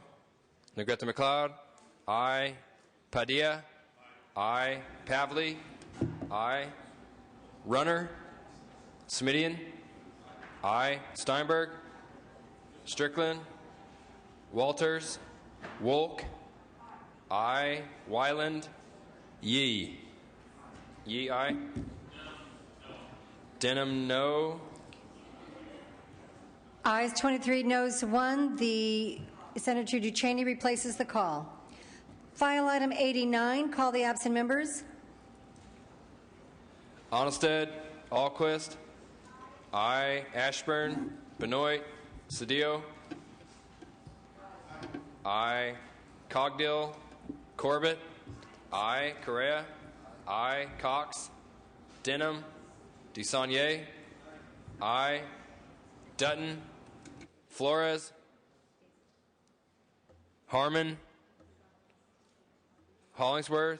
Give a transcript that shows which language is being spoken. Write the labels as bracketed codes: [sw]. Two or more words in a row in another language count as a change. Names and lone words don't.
[en] Negrete McLeod. I. Padilla. I. Pavley. I. Runner. Semidian. I. Steinberg. Strickland. Walters. Wolk. I. Wyland. Yee. Yee, I. Denham, no. Ayes 23, noes 1. The Senator Ducheney replaces the call. File item 89, call the absent members. Onnested. Alquist. I. Ashburn. Benoit. Cedillo. I. Cogdill. Corbett. Aye. Correa. Aye. Cox. Denham. DeSaulnier. Aye. Dutton. Flores. Harmon. Hollingsworth.